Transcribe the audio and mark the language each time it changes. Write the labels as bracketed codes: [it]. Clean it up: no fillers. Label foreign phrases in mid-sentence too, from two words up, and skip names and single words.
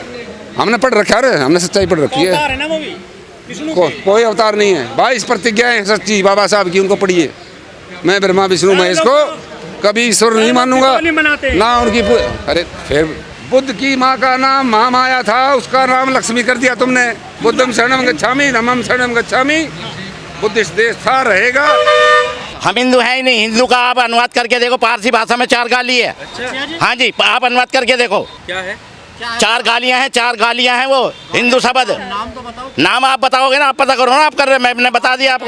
[hi] हमने पढ़ रखा है, हमने सच्चाई पढ़ रखी है। अवतार है ना वो भी विष्णु के। कोई अवतार नहीं है। 22 प्रतिज्ञाएं सच्ची बाबा साहब की, उनको पढ़िए। मैं ब्रह्मा विष्णु महेश को कभी ईश्वर नहीं मानूंगा ना उनकी। अरे फिर बुद्ध की माँ का नाम महामाया था, उसका नाम लक्ष्मी कर दिया तुमने। [pi] बुद्धम शरणम गच्छामि धम्मम शरणम गच्छामि। [hi] बुद्धिस्ट देश था, रहेगा। हम हिंदू हैं ही नहीं। हिंदू का आप अनुवाद करके देखो, पारसी भाषा में 4 गाली है। हाँ जी, आप अनुवाद करके देखो। क्या है? 4 गालियां हैं वो हिंदू शब्द। नाम आप बताओगे ना, आप पता करो ना, आप कर रहे, मैंने बता दिया आपको।